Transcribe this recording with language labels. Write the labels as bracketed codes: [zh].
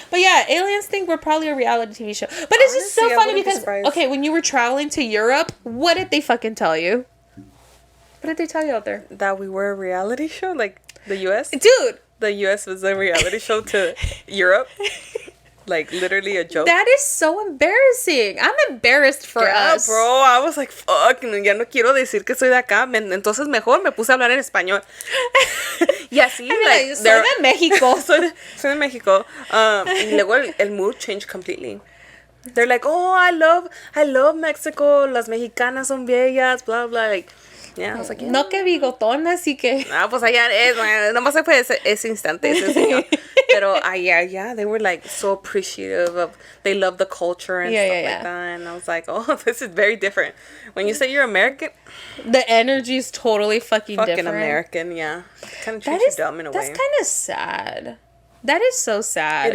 [en] But yeah, aliens think we're probably a reality TV show. But it's just so funny because, okay, when you were traveling to Europe, what did they fucking tell you? What did they tell you out there? That we were a reality show? Like, the U.S.? Dude! The U.S. was a reality show to Europe? Like, literally a joke? That is so embarrassing. I'm embarrassed for us. Bro, I was like, fuck, [es] ya no quiero decir que soy de acá. Entonces mejor me puse a hablar en español. Y así, like, soy de México. soy de México. Y luego el [en] mood changed completely. They're like, oh, I love Mexico. [es] Las mexicanas son bellas, [en] blah, blah. Like, yeah, I was like, yeah. [es] No que bigotón, así que. Pues allá es, nomás se fue ese instante, ese señor. [en] Pero yeah, they were like so appreciative of, they love the culture and stuff like that. And I was like, oh, this is very different. When you say you're American, the energy is totally fucking different. American, yeah. Kind of treats you dumb in a way. That's kind of sad. That is so sad.